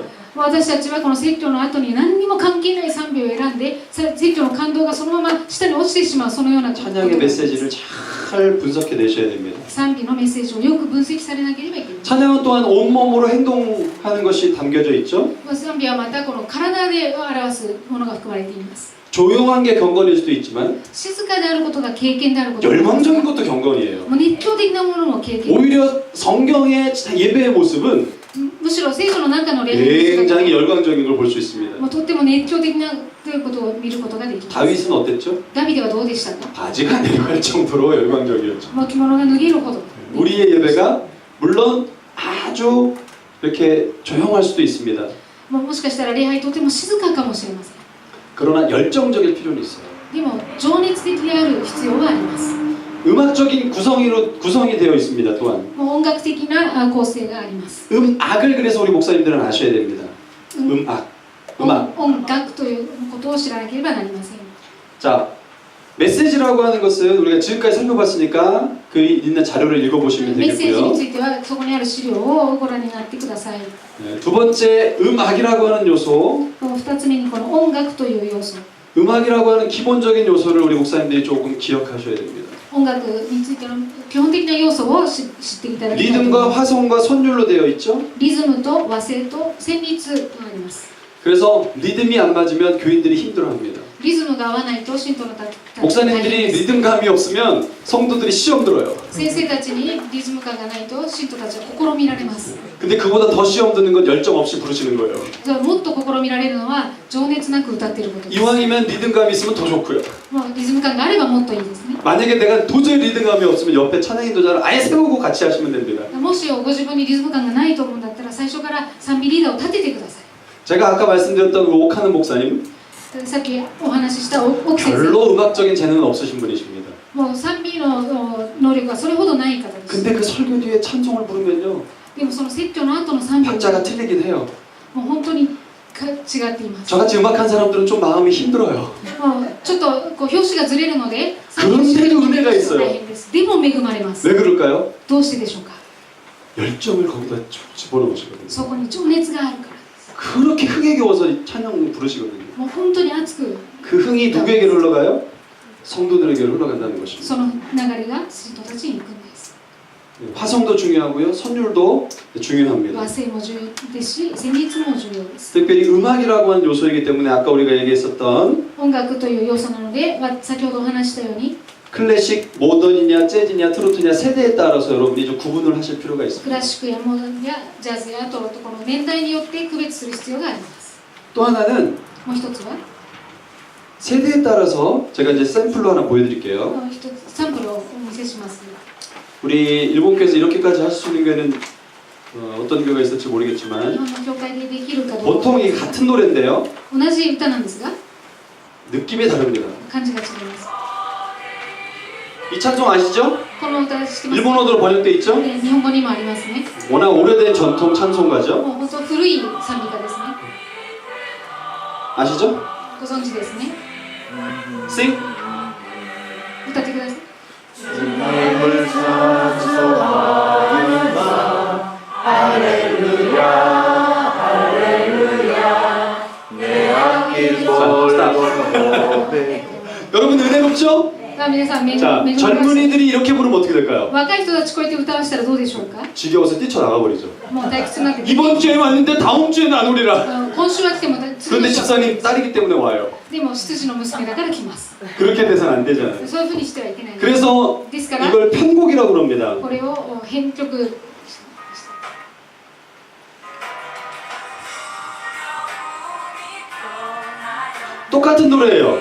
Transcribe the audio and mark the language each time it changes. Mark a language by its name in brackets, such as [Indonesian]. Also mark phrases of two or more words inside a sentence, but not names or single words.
[Japanese] 私たちはこの説教の後に何にも関係ない賛美を選んで説教の感動がそのまま下に落ちてしまうそのようなことが [Korean] 찬양의 메시지를 잘 분석해 내셔야 됩니다. [Japanese] 賛美のメッセージをよく分析されなければいけない [Korean] 찬양은 또한 온몸으로 행동하는 것이 담겨져 있죠. [Japanese] 賛美はまたこの体で表すものが含まれています [Korean] 조용한 게 경건일 수도 있지만 [Japanese] 静かであることが経験であることも [Korean] 열광적인 것도 경건이에요. [Japanese] もう熱狂的なものも経験 [Korean] 오히려 성경의 예배의 모습은 [Japanese] むしろ聖書の中の礼拝 [Korean] 굉장히 열광적인 걸 볼 수 있습니다. [Japanese] もうとっても熱狂的なということを見ることができます [Korean] 다윗은 어땠죠? [Japanese] ダビデはどうでしたか [Korean] 바지가 내려갈 정도로 열광적이었죠. [Japanese] もう着物が脱げるほど [Korean] 우리의 예배가 물론 아주 이렇게 조용할 수도 있습니다. [Japanese] もしかしたら礼拝とても静かかもしれません [Korean] 그러나 열정적일 필요는 있어요. [Japanese] でも情熱的である必要はあります [Korean] 음악적인 구성이 되어 있습니다. 또한 [Japanese] もう音楽的な構成があります [Korean] 음악을 그래서 우리 목사님들은 아셔야 됩니다. 음악. [Japanese] 音楽ということを知らなければなりません [Korean] 자, 메시지라고 하는 것은 우리가 지금까지 살펴봤으니까 그 있는 자료를 읽어보시면 [Japanese] メッセージに [Korean] 되겠고요. [Japanese] ついてはそこにある資料をご覧になってください [Korean] 네, 두 번째 음악이라고 하는 요소. [Japanese] 2 つ目にこの音楽という要素 [Korean] 음악이라고 하는 기본적인 요소를 우리 목사님들이 조금 기억하셔야 됩니다. [Japanese] 音楽についての基本的な要素を知っていただきたいと思い [Korean] 리듬과 [Japanese] ます [Korean] 화성과 선율로 되어 있죠. [Japanese] リズムと和声と旋律となります [Korean] 그래서 리듬이 안 맞으면 교인들이 힘들어합니다. [Japanese] リズムが合わないと信徒のた [Korean] 목사님들이 리듬감이 없으면 성도들이 시험 들어요. [Japanese] 先生たちにリズム感がないと信徒たちは試みられます。 [Korean] 근데 그보다 더 시험 드는 건 열정 없이 부르시는 거예요. [Japanese] もっと試みられるのは情熱なく歌っていることです。 [Korean] 이왕이면 리듬감이 있으면 더 좋고요. [Japanese] もうリズム感があればもっといいですね。 [Korean] 만약에 내가 도저히 리듬감이 없으면 옆에 찬양 인도자를 아예 세우고 같이 하시면 됩니다. [Japanese] もしご自分にリズム感がないと思うんだったら最初から賛美リーダーを立ててください。 [Korean] 제가 아까 말씀드렸던 그 옥하는 목사님 [Japanese] さっきお話しした奥先生 [Korean] 별로 음악적인 재능은 없으신 분이십니다. [Japanese] もう賛美の能力はそれほどない方です。 [Korean] 근데 그 설교 뒤에 찬송을 부르면요 [Japanese] でもその説教の後の賛美は [Korean] 박자가 틀리긴 해요. [Japanese] もう本当に違っています。 [Korean] 저같이 음악한 사람들은 좀 마음이 힘들어요. [Japanese] もうちょっとこう拍子がずれるので [Korean] 그런데도 은혜가 있어요. [Japanese] 大変です。でも恵まれます。 [Korean] 왜 그럴까요? [Japanese] どうしてでしょうか。 [Korean] 열정을 거기다 집어넣으시거든요. [Japanese] そこに情熱があるからです。 [Korean] 그렇게 흥에 겨워서 찬양 부르시거든요. [Japanese] もう本当に熱く [Korean] 그 흥이 누구에게 흘러가요? 성도들에게 흘러간다는 것입니다. [Japanese] その流れが信徒たちに行くんです。 [Korean] 화성도 중요하고요. 선율도 중요합니다. [Japanese] 和声も重要ですし、旋律も重要です。 [Korean] 특별히 음악이라고 하는 요소이기 때문에 아까 우리가 얘기했었던 [Japanese] 音楽という要素なので、先ほどお話ししたように [Korean] 클래식, 모던이냐, 재즈냐, 트로트냐 세대에 따라서 여러분이 좀 구분을 하실 필요가 [Japanese] ク [Korean] 있습니다. [Japanese] ラシックやモダンやジャズやトロットこの年代によって区別する必要があります。 [Korean] 또 하나는 [Japanese] もう一つは [Korean] 세대에 따라서 제가 이제 샘플로 하나 보여드릴게요. [Japanese] 一つサンプルをお見せします。 [Korean] 우리 일본교회에서 이렇게까지 할 수 있는 교회는 어떤 교회가 있을지 [Japanese] 日 [Korean] 모르겠지만 [Japanese] 本の教会でできるかどうか [Korean] 보통 이 같은 노래인데요. [Japanese] 同じ歌なんですが [Korean] 느낌이 다릅니다. [Japanese] 感じが違います。 [Korean] 이 찬송 아시죠? [Japanese] この歌知ってますか？ [Korean] 일본어로 번역돼 있죠? [Japanese] 日本語にもありますね。 [Korean] 워낙 오래된 전통 찬송가죠? [Japanese] もう本当古い賛美歌ですね。 [Korean] 아시죠? [Japanese] ご存知ですね。 [English] Sing. [Japanese] 歌ってください。 [Korean] 주님을 찬송하리라 할렐루야 할렐루야 내 앞길 돌고배 여러분 은혜롭죠? [Japanese] さあ皆さん目 [Korean] 자 [Japanese] の [Korean] 젊은이들이 이렇게 부르면 어떻게 될까요? [Japanese] 若い人たちこうやって歌わせたらどうでしょうか。 [Korean] 지겨워서 뛰쳐나가 버리죠. [Japanese] もう退屈になって [Korean] 이번 주에 왔는데 다음 주에는 안 오리라. [Japanese] 今週は来ても次 [Korean] 그런데 [Japanese] の週は [Korean] 집사님 딸이기 때문에 와요. [Japanese] でも執事の娘だから来ます。 [Korean] 그렇게 돼서는 안 되잖아요. [Japanese] そういうふうにしてはいけない。 [Korean] 그래서 [Japanese] ですから [Korean] 이걸 편곡이라고 그럽니다. [Japanese] これを編曲 [Korean] 똑같은 노래예요.